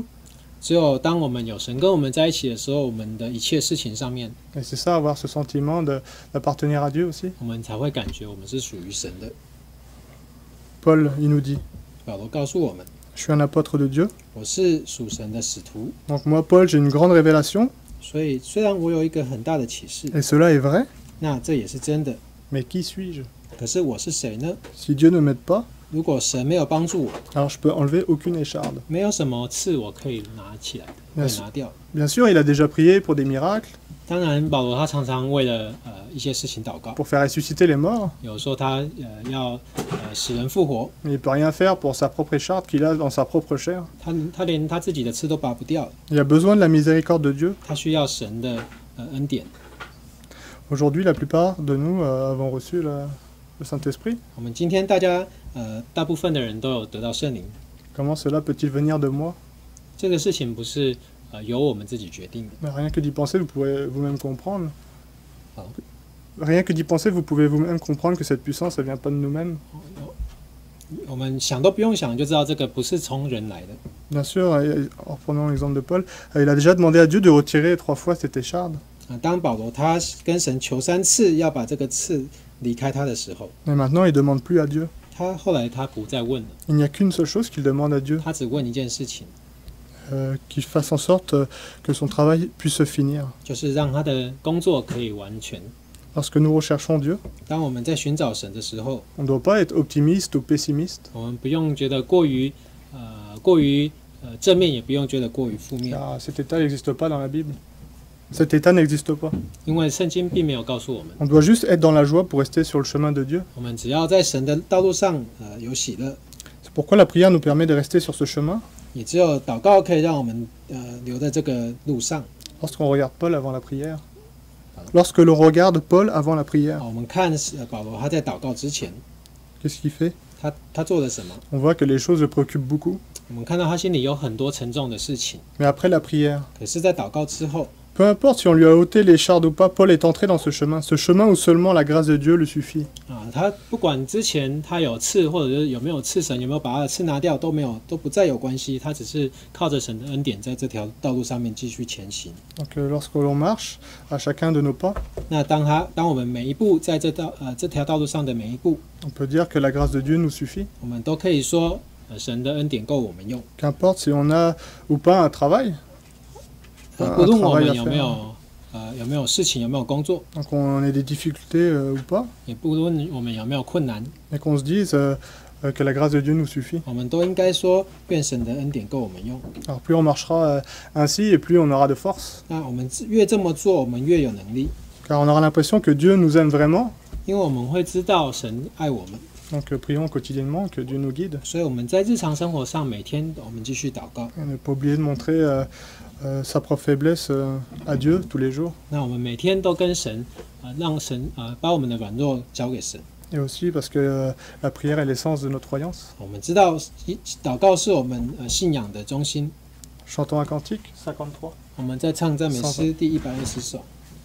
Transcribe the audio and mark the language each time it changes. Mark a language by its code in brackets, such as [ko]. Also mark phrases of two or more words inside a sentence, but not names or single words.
[zh] 只有当我们有神跟我们在一起的时候，我们的一切事情上面， [fr] Et c'est ça, avoir ce sentiment d'appartenir à Dieu aussi. [zh] 我们才会感觉我们是属于神的。 [fr] Paul, il nous dit, [zh] 保罗告诉我们， [fr] je suis un apôtre de Dieu. [zh] 我是属神的使徒， [fr] Donc moi, Paul, j'ai une grande révélation, [zh] 所以虽然我有一个很大的启示， [fr] et cela est vrai, [zh] 那这也是真的。 [fr] mais qui suis-je? [zh] 可是我是谁呢？ [fr] Si Dieu ne m'aide pas, [zh] 如果神没有帮助我， [fr] alors je peux enlever aucune écharde. [zh] 没有什么刺我可以拿起来的，那是可以拿掉。 [fr] Bien sûr, il a déjà prié pour des miracles, [zh] 当然，保罗他常常为了一些事情祷告， [fr] pour faire ressusciter les morts, [zh] 有时候他要使人复活， [fr] mais il ne peut rien faire pour sa propre écharde qu'il a dans sa propre chair. [zh] 他连他自己的刺都拔不掉， [fr] Il a besoin de la miséricorde de Dieu. [zh] 他需要神的恩典。 [fr] Aujourd'hui, la plupart de nous avons reçu le Saint-Esprit. [zh] 我们今天大部分的人都有得到圣灵， [fr] Comment cela peut-il venir de moi? [zh] 这个事情不是由我们自己决定的。 [fr] Mais rien que d'y penser, vous pouvez vous-même comprendre. Pardon? Rien que d'y penser, vous pouvez vous-même comprendre que cette puissance, elle vient pas de nous-mêmes. [zh] 我们想都不用想就知道这个不是从人来的。 [fr] Bien sûr, en reprenant l'exemple de Paul, il a déjà demandé à Dieu de retirer 3 fois cette écharde. [zh] 当保罗他跟神求3次要把这个刺离开他的时候， [fr] Mais maintenant, il ne demande plus à Dieu. [zh] 后来他不再问了， [fr] Il n'y a qu'une seule chose qu'il demande à Dieu, [zh] 他只问一件事情， [fr] qu'il fasse en sorte que son travail puisse se finir. [zh] 就是让他的工作可以完全。 [fr] Lorsque nous recherchons Dieu, [zh] 当我们在寻找神的时候， [fr] on ne doit pas être optimiste ou pessimiste. [zh] 我们不用觉得过于正面，也不用觉得过于负面， [fr] car cet état n'existe pas dans la Bible. Cet état n'existe pas. [zh] 因为圣经并没有告诉我们， [fr] On doit juste être dans la joie pour rester sur le chemin de Dieu. [zh] 我们只要在神的道路上有喜乐， [fr] C'est pourquoi la prière nous permet de rester sur ce chemin. [zh] 也只有祷告可以让我们留在这个路上。 [fr] Lorsqu'on regarde Paul avant la prière. Lorsque l'on regarde Paul avant la prière, [zh] 我们看保罗他在祷告之前， [fr] qu'est-ce qu'il fait? [zh] 他做了什么？ [fr] On voit que les choses le préoccupent beaucoup. [zh] 我们看到他心里有很多沉重的事情， [fr] Mais après la prière, [zh] 可是，在祷告之后， [fr] peu importe si on lui a ôté l'écharde ou pas, Paul est entré dans ce chemin où seulement la grâce de Dieu le suffit. [zh] 他不管之前他有刺，或者是有没有刺神，有没有把他的刺拿掉，都没有，都不再有关系。他只是靠着神的恩典，在这条道路上面继续前行。 [fr] Donc lorsque l'on marche à chacun de nos pas, [zh] 那当我们每一步在这条道路上的每一步， [fr] on peut dire que la grâce de Dieu nous suffit. [zh] 我们都可以说，神的恩典够我们用。 [fr] Qu'importe si on a ou pas un travail, [zh] 不论我们有没有事情，有没有工作， [fr] donc on ait des difficultés ou pas, [zh] 也不论我们有没有困难， [fr] et qu'on se dise que la grâce de Dieu nous suffit. [zh] 我们都应该说，愿神的恩典够我们用。 [fr] Alors plus on marchera ainsi et plus on aura de force, [zh] 那我们越这么做，我们越有能力， [fr] car on aura l'impression que Dieu nous aime vraiment. [zh] 因为我们会知道神爱我们。 [fr] Donc prions quotidiennement que Dieu nous guide. [zh] 所以我们在日常生活上，每天我们继续祷告。 [fr] Et ne pas oublier de montrer sa propre faiblesse à Dieu tous les jours. [zh] 那我们每天都跟神，让神把我们的软弱交给神。 [fr] Et aussi parce que la prière est l'essence de notre croyance. [zh] 我们知道，祷告是我们信仰的中心。 [fr] Chantons un cantique, 53. [zh] 我们在唱赞美诗第120首。